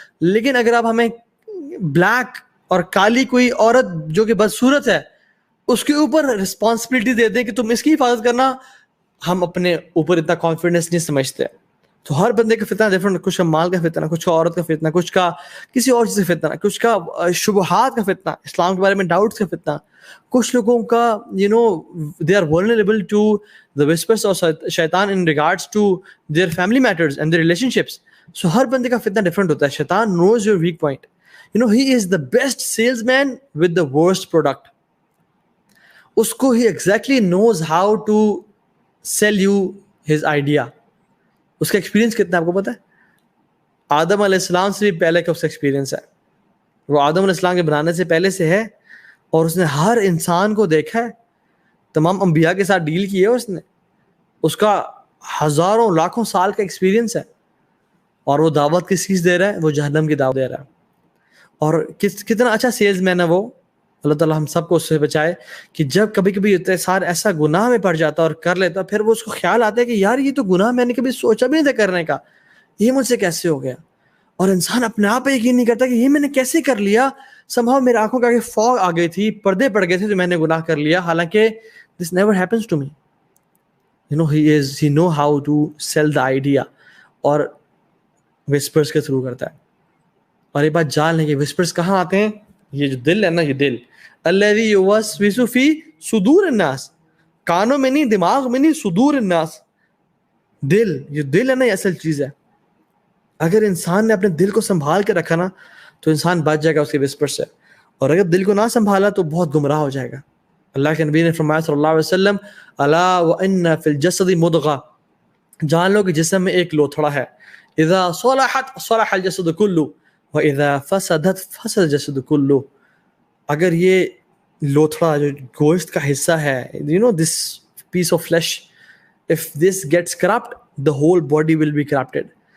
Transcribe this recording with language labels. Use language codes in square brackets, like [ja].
[ur] لیکن اگر آپ ہمیں بلیک اور کالی کوئی عورت جو کہ بدصورت ہے اس کے اوپر رسپانسبلٹی دے دیں کہ تم اس کی حفاظت کرنا, ہم اپنے اوپر اتنا کانفیڈنس نہیں سمجھتے. تو ہر بندے کا فتنہ ڈفرنٹ, کچھ کا مال کا فتنہ, کچھ کا عورت کا فتنہ, کچھ کا کسی اور چیز کا فتنہ, کچھ کا شبہات کا فتنہ, اسلام کے بارے میں ڈاؤٹس کا فتنہ. کچھ لوگوں کا [en] they are vulnerable to the whispers of شیطان in regards to their family matters and their relationships. So [ur] ہر بندے کا فتنہ ڈفرنٹ ہوتا ہے. [en] شیطان knows your weak point. he is the best salesman with the worst product. [ur] اس کو [en] he exactly knows how to sell you his idea. [ur] اس کا experience کتنا آپ کو پتا ہے؟ آدم علیہ السلام سے بھی پہلے کا اس کا ایکسپیرینس ہے. وہ آدم علیہ السلام کے بنانے سے پہلے سے ہے, اور اس نے ہر انسان کو دیکھا ہے, تمام انبیاء کے ساتھ ڈیل کی ہے اس نے. اس کا ہزاروں لاکھوں سال کا ایکسپیرینس ہے, اور وہ دعوت کس چیز دے رہا ہے؟ وہ جہنم کی دعوت دے رہا ہے. اور کتنا اچھا سیلز مین ہے وہ. اللہ تعالیٰ ہم سب کو اس سے بچائے کہ جب کبھی کبھی انسان ایسا گناہ میں پڑ جاتا اور کر لیتا, پھر وہ اس کو خیال آتا ہے کہ یار یہ تو گناہ میں نے کبھی سوچا بھی نہیں تھا کرنے کا, یہ مجھ سے کیسے ہو گیا. اور انسان اپنے آپ پہ یقین نہیں کرتا کہ یہ میں نے کیسے کر لیا. somehow میرے آنکھوں کا فوگ آ گئی تھی, پردے پڑ گئے تھے تو میں نے گناہ کر لیا, حالانکہ [en] this never happens to me. He know how to sell the idea, [ur] اور whispers کے تھرو کرتا ہے. اور یہ بات جان لیں کہ whispers کہاں آتے ہیں؟ یہ جو دل ہے نا, یہ دل [ar] الذی یوسوس فی صدور الناس, [ur] کانوں میں نہیں, دماغ میں نہیں, صدور الناس, دل. یہ دل ہے نا, یہ اصل چیز ہے. اگر انسان نے اپنے دل کو سنبھال کے رکھا نا تو انسان بچ جائے گا اس کے وسپر سے, اور اگر دل کو نہ سنبھالا تو بہت گمراہ ہو جائے گا. اللہ کے نبی نے فرمایا صلی اللہ علیہ وسلم, [ar] الا وان فی الجسد مضغہ, [ur] جان لو کہ جسم میں ایک لوتھڑا ہے, [ar] اذا صلحت صلح الجسد کلہ [ur] واذا فسدت فسد الجسد کلہ. اگر یہ لوتھڑا جو گوشت کا حصہ ہے, [en] this piece of flesh, if this gets corrupt, the whole body will be corrupted.